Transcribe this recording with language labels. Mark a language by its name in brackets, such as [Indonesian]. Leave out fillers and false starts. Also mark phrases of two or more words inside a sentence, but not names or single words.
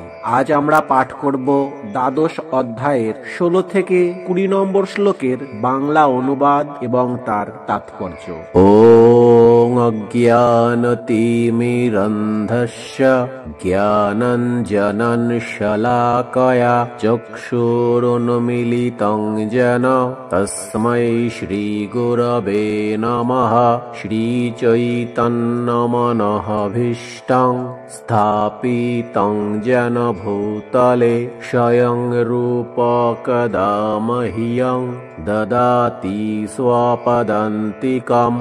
[Bangla] আজ আমরা পাঠ করব দ্বাদশ অধ্যায়ের 16 থেকে 20 নম্বর শ্লোকের বাংলা অনুবাদ এবং তার তাৎপর্য। [Sanskrit] ওং অজ্ঞানতিমিরন্ধস্য জ্ঞানাঞ্জনং শলাকয়া চক্ষুরুন্মীলিतं येन তস্मै শ্রীগুরবে নমঃ। শ্রীচৈতন্যমনঃভীষ্টং স্থাপিतं येन ভূতলে স্বয়ং রূপকদা মह्यं দদাতি স্বপদান্তিকं।